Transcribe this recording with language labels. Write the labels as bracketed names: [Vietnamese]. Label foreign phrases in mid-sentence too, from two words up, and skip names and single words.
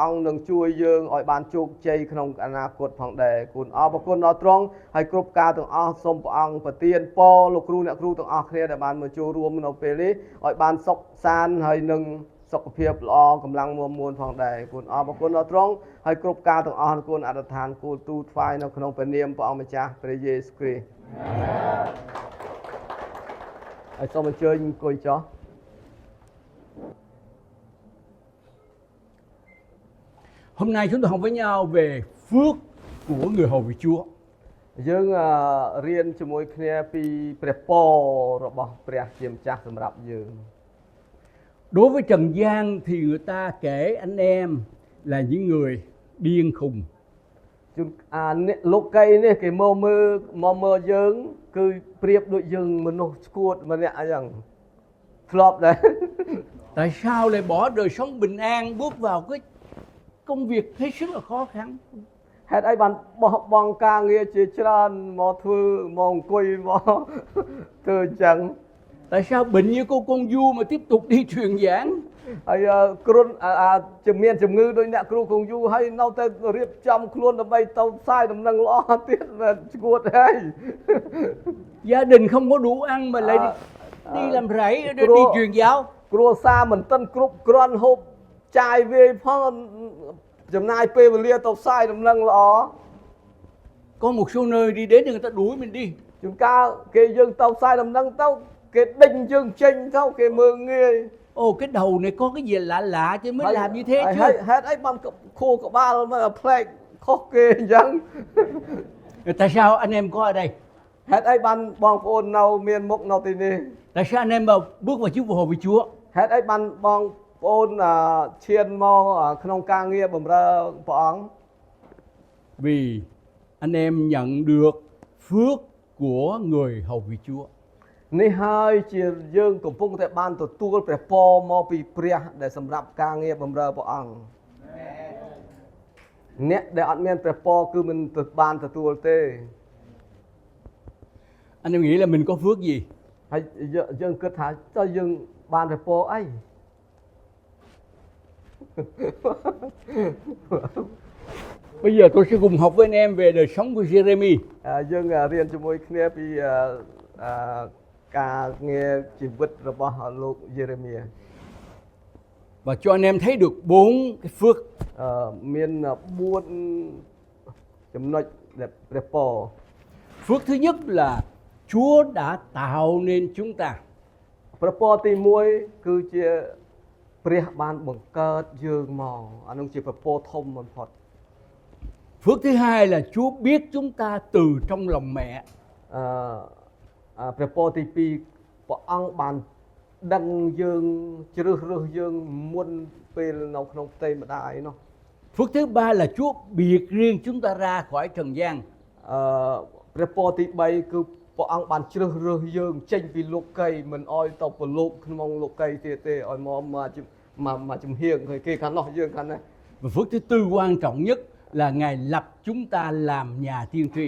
[Khmer] អង្គនឹងជួយយើងឲ្យបានជោគជ័យក្នុងអនាគតផងដែរគុណអរគុណដល់ទ្រង់ហើយគ្រប់ការទាំងអស់សូមព្រះអង្គប្រទានពរលោកគ្រូអ្នកគ្រូទាំងអស់គ្នាដែលបានមកចូលរួមនៅពេលនេះឲ្យបានសុខសាន្តហើយនឹងសុខភាពល្អកម្លាំងមាំមួនផងដែរគុណអរគុណដល់ទ្រង់ហើយគ្រប់ការទាំងអស់គុណអធិដ្ឋានគូលទូថ្វាយនៅក្នុងព្រះនាមព្រះអង្គម្ចាស់ព្រះយេស៊ូវគ្រីស្ទហើយសូមអញ្ជើញអង្គុយចុះ [Vietnamese] Hôm nay chúng ta học với nhau về phước của người hầu việc Chúa. [Khmer] យើងរៀនជាមួយគ្នាពីព្រះពររបស់ព្រះជាម្ចាស់សម្រាប់យើង [Vietnamese] Đối với trần gian thì người ta kể anh em là những người điên khùng. [Khmer] លោកកៃនេះគេមកមើលយើងគឺប្រៀបដូចយើងមនុស្សស្គួតម្នាក់អញ្ចឹងធ្លាប់ដែរ [Vietnamese] Tại sao lại bỏ đời sống bình an bước vào cái công việc hết sức là khó khăn? [Khmer] ហេតុអីបានបោះបង់ការងារជាច្រើនមកធ្វើមកអង្គុយមកធ្វើអញ្ចឹង [Vietnamese] Tại sao bệnh như cô con vua mà tiếp tục đi truyền giảng? [Khmer] ហើយគ្រុនមានជំងឺដូចអ្នកគ្រូគង់យូរហើយនៅតែរៀបចំខ្លួនដើម្បីទៅផ្សាយដំណឹងល្អទៀតស្គួតហើយ [Vietnamese] Gia đình không có đủ ăn mà lại đi làm rẫy đi truyền giáo. [Khmer] គ្រួសារមិនទាន់គ្រប់គ្រាន់ហូបចាយវាយផងចំណាយពេលវេលាទៅផ្សាយដំណឹងល្អ [Vietnamese] Có một số nơi đi đến thì người ta đuổi mình đi. [Khmer] ជួនកាលគេយើងទៅផ្សាយដំណឹងទៅគេដេញយើងចេញទៅគេមើលងាយ [Vietnamese] Ồ, cái đầu này có cái gì lạ lạ chứ mới làm như thế chứ. [Khmer] ហេតុអីបានខួរក្បាលមកផ្លែកខុសគេអញ្ចឹង [Vietnamese] Tại sao anh em có ở đây? [Khmer] ហេតុអីបានបងប្អូននៅមានមុខនៅទីនេះ [Vietnamese] Tại sao anh em mà bước vào chức vụ hầu việc Chúa? [Khmer] ហេតុអីបានបងប្អូនឈានមកក្នុងការងារបម្រើព្រះអង្គ [Vietnamese] Vì anh em nhận được phước của người hầu việc Chúa. [Khmer] នេះហើយជាយើងកំពុងតែបានទទួលព្រះពរមកពីព្រះដែលសម្រាប់ការងារបម្រើព្រះអង្គអ្នកដែលអត់មានព្រះពរគឺមិនបានទទួលទេ [Vietnamese] Anh em nghĩ là mình có phước gì? [Khmer] ហើយយើងគិតថាតើយើងបានព្រះពរអី [Vietnamese] Bây giờ tôi sẽ cùng học với anh em về đời sống của Giê-rê-mi. [Khmer] យើងរៀនជាមួយគ្នាពីការងារជីវិតរបស់លោកយេរេមៀ [Vietnamese] Và cho anh em thấy được 4 cái phước. [Khmer] មាន4ចំណុចដែលព្រះពរ [Vietnamese] Phước thứ nhất là Chúa đã tạo nên chúng ta. [Khmer] ព្រះពរទី1គឺជាព្រះបានបង្កើតយើងមកអានោះជាព្រះពរធំបំផុត [Vietnamese] Phước thứ hai là Chúa biết chúng ta từ trong lòng mẹ. [Khmer] ព្រះពរទី2ព្រះអង្គបានដឹងយើងជ្រើសរើសយើងមុនពេលនៅក្នុងផ្ទៃម្ដាយនោះ [Vietnamese] Phước thứ ba là Chúa biệt riêng chúng ta ra khỏi trần gian. [Khmer] ព្រះពរទី3គឺព្រះអង្គបានជ្រើសរើសយើងចេញពីលោកីយ៍មិនអោយទៅប្រឡូកក្នុងលោកីយ៍ទៀតទេឲ្យមកជំហៀងគេខាងនោះយើងខាងនេះ [Vietnamese] Và phước thứ tư quan trọng nhất là Ngài lập chúng ta làm nhà tiên tri.